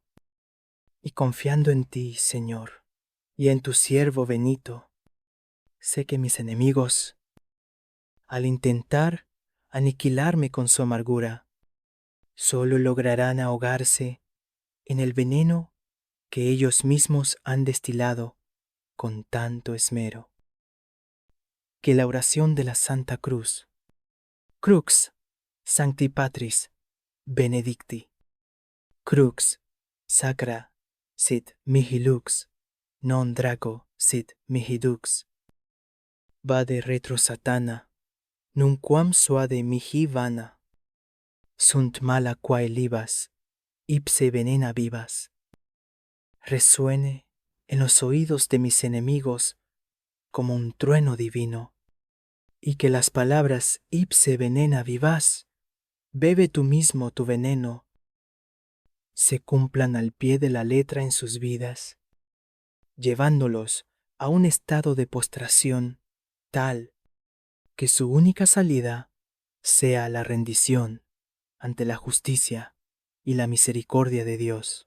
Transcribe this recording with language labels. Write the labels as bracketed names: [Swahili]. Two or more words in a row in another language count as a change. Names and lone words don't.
[Spanish] Y confiando en ti, Señor, y en tu siervo Benito, sé que mis enemigos, al intentar aniquilarme con su amargura, solo lograrán ahogarse en el veneno que ellos mismos han destilado con tanto esmero. Que la oración de la Santa Cruz, [Latin] Crux Sancti Patris Benedicti, Crux sacra sit mihi lux, non draco sit mihi dux, vade retro satana, nunquam suade mihi vana, sunt mala quae libas, ipse venena vivas. [Spanish] Resuene en los oídos de mis enemigos como un trueno divino, y que las palabras [Latin] ipse venena vivas, [Spanish] bebe tú mismo tu veneno, se cumplan al pie de la letra en sus vidas, llevándolos a un estado de postración tal que su única salida sea la rendición ante la justicia y la misericordia de Dios.